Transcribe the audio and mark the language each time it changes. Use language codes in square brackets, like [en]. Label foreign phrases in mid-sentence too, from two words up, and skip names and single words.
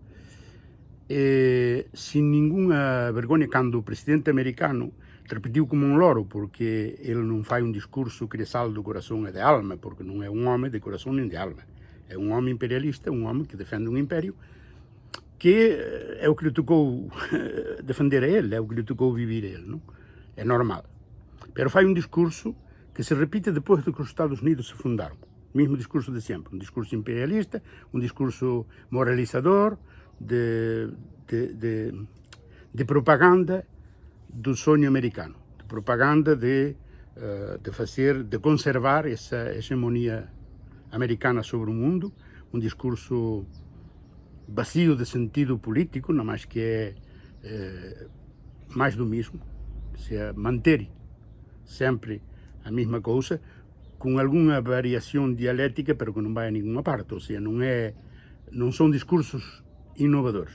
[gl] Sin ningunha vergoña, cando o presidente americano repetiu como un loro, porque ele non fai un discurso que lle sal do corazón e de alma, porque non é un home de corazón nin de alma, é un home imperialista, un home que defende un imperio que é o que lhe tocou defender a ele, é o que lhe tocou vivir a ele, non? É normal. Pero fai un discurso que se repite depois de que os Estados Unidos se fundaron, o mesmo discurso de sempre, un discurso imperialista, un discurso moralizador, de [pt] propaganda do sonho americano, de propaganda de conservar essa hegemonia americana sobre o mundo, um discurso vazio de sentido político, não mais que é mais do mesmo, manter sempre a mesma coisa, com alguma variação dialética, pero que não vai a nenhuma parte, ou seja, não são discursos inovadores.